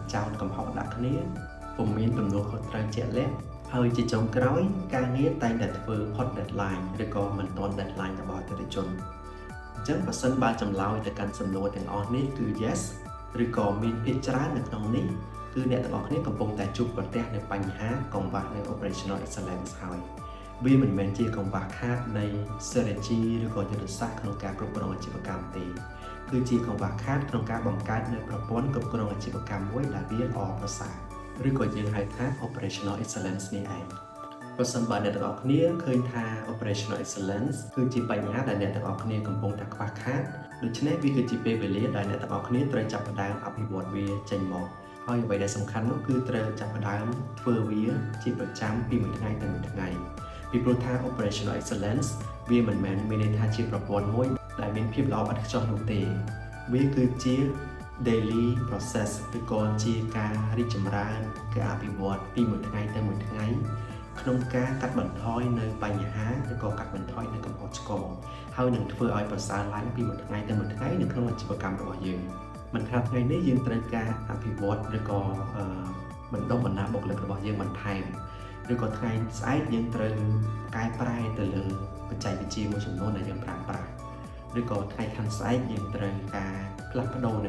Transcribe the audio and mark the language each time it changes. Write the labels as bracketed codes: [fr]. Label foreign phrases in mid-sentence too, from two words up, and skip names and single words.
[km] ចោទកំហុសដាក់គ្នាពុំមានទំនួលខុសត្រូវជាក់លាក់ហើយជាចុងក្រោយការងារតែងតែធ្វើផុត deadline ឬក៏មិនទាន់ deadline របស់អតិថិជនអញ្ចឹងបើសិនបើចម្លើយទៅកាន់សំណួរទាំងអស់នេះគឺ yes ឬក៏មានភាគច្រើន នៅក្នុងនេះគឺអ្នកទាំងអស់គ្នាកំពុងតែជួបប្រទះនៅបញ្ហាកង្វះនៅ [en] operational excellence [km] ហើយវាមិនមែនជាកង្វះខាតនៃ strategy ឬក៏យុទ្ធសាស្ត្រក្នុងការគ្រប់គ្រងអាជីវកម្ម ទេគឺជាកង្វះខាតក្នុងការបង្កើតនៅប្រព័ន្ធគ្រប់គ្រងអាជីវកម្មមួយដែលវាល្អប្រសើរឬក៏យើងហៅថា operational excellence នេះឯងប្រសិនបើអ្នកទាំងអស់គ្នាឃើញថា [en] operational excellence [km] គឺជាបញ្ហាដែលអ្នកទាំងអស់គ្នាកំពុងតែខ្វះខាតដូច្នេះវាគឺជាពេលវេលាដែលអ្នកទាំងអស់គ្នាត្រូវចាប់ផ្ដើមអភិវឌ្ឍវាចេញមកហើយអ្វីដែលសំខាន់នោះគឺត្រូវចាប់ផ្ដើមធ្វើវាជាប្រចាំពីមួយថ្ងៃទៅមួយថ្ងៃពីព្រោះថា [en] operational excellence [km] វាមិនមែនមានន័យថាជាប្រព័ន្ធមួយដែលមានភាពល្អឥតខ្ចោះនោះទេវាគឺជា [en] daily process [km] ឬក៏ជាការរីកចម្រើនការអភិវឌ្ឍពីមួយថ្ងៃទៅមួយថ្ងៃក្នុងការកាត់បន្ថយនៅ បញ្ហាឬក៏កាត់បន្ថយនៅកំហុសឆ្គងហើយនឹងធ្វើឲ្យប្រសើរឡើងពីមួយថ្ងៃទៅមួយថ្ងៃនៅក្នុងអាជីវកម្មរបស់យើងមិនថាថ្ងៃនេះយើងត្រូវការអភិវឌ្ឍឬក៏បណ្ដុះបណ្ដាលបុគ្គលិករបស់យើងបន្ថែមឬក៏ថ្ងៃស្អែកយើងត្រូវកែប្រែទៅលើបច្ចេកវិទ្យាមួយចំនួនដែលយើងប្រើប្រាស់ឬក៏ថ្ងៃខាងស្អែកយើងត្រូវការផ្លាស់ប្ដូរនៅ